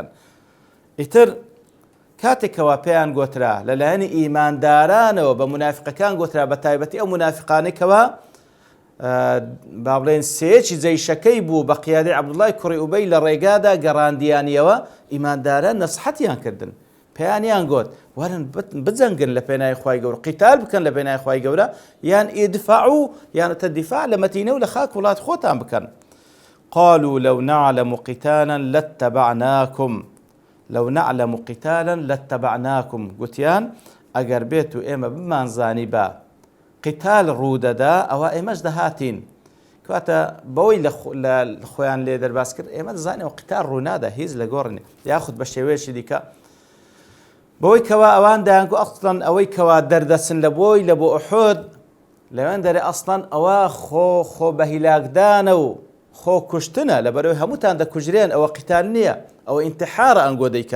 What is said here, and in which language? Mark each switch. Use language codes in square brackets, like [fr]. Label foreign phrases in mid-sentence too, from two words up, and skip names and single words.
[ckb] ئیتر کاتێکەوە پێیان گۆترا لەلایەنی ئیماندارانەوە بە منافقەکان گۆترا بە تایبەتی ئەو منافقانێکەوە با بڵێن سێچی جەیشەکەی بوو بە قیادەی عەبدوڵای کوڕی ئوبەی لە ڕێگادا گەڕاندیانیەوە ئیمانداران نەسحەتیان کردن، پێیانیان گوت وەرن بجەنگن لە پێناوی خوای گەورە، قیتال بکەن لە پێناوی خوای گەورە، یان ئیدفاعوا یانەتە دیفاع لە مەدینە و لە خاک وڵات خۆتان بکەن. [ar] قالوا لو نعلم قتالا لاتبعناكم لو نعلم قتالا لاتبعناكم. [ckb] گوتیان ئەگەر بێت و ئێمە بمانزانی بە قتال ڕوودەدا ئەوە ئێمەش دەهاتین. کەواتە بەوەی لە خۆیان لێ دەرباس کرد ئێمە دەزانێەوە قتال ڕوونادا هیچ لە گۆڕنی یاخود بە شێوەیەکی دیکە بەوەی کەوا ئەوان دایانگو ئەسڵەن ئەوەی کەوا دەردەچن لە بۆی لە بۆ ئوحود لەوێن دەرێ ئەسڵەن ئەوە خۆ بە هیلاکدانە و خۆ کوشتنە، لەبەرەوەی هەمووتان دەکوژرێن، ئەوە قتال نییە، ئەوە ئینتحارە ئەنگۆ دەیکەن.